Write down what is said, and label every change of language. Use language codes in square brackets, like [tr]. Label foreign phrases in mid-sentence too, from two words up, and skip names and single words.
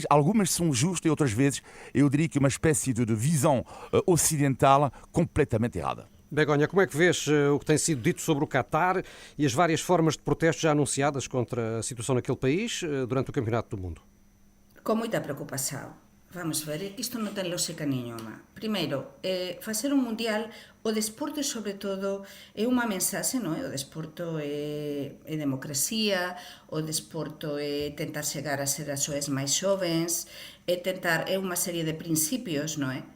[pt] Algumas são justas e outras vezes eu diria que é uma espécie de visão ocidental completamente errada. Begonha, como é que vês o que tem sido dito sobre o Qatar e as várias formas de protesto já anunciadas contra a situação naquele país durante o Campeonato do Mundo? Com muita preocupação. [gl] Vamos ver, é que isto non ten lógica nenhuma. Primeiro, facer un mundial, o desporto, sobre todo, é unha mensaxe, non é? O desporto é democracia, o desporto é tentar chegar a ser as xoes máis xovens, é unha serie de principios, non é?